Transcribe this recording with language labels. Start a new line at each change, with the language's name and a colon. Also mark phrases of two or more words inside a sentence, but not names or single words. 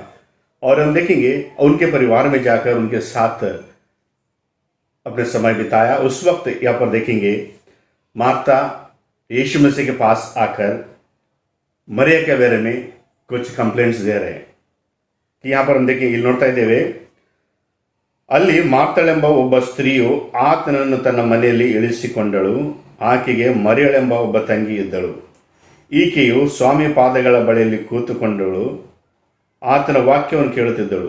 Hindi: और हम देखेंगे उनके परिवार में जाकर उनके साथ अपने समय बिताया। उस वक्त यहाँ पर देखेंगे मार्था यीशु मसीह के पास आकर मरिया के बारे में कुछ कंप्लेंट्स दे रहे हैं कि यहाँ पर हम देखेंगे,
Kannada: ಇಲ್ಲಿ ನೋಡ್ತಾ ಇದ್ದೇವೆ, ಅಲ್ಲಿ ಮಾರ್ಥಳೆಂಬ ಒಬ್ಬ ಸ್ತ್ರೀಯು ಆತನನ್ನು ತನ್ನ ಮನೆಯಲ್ಲಿ ಇಳಿಸಿಕೊಂಡಳು. ಆಕೆಗೆ ಮರಿಯಳೆಂಬ ಒಬ್ಬ ತಂಗಿ ಇದ್ದಳು. ಈಕೆಯು ಸ್ವಾಮಿ ಪಾದಗಳ ಬಳಿಯಲ್ಲಿ ಕೂತುಕೊಂಡಳು, ಆತನ ವಾಕ್ಯವನ್ನು ಕೇಳುತ್ತಿದ್ದಳು.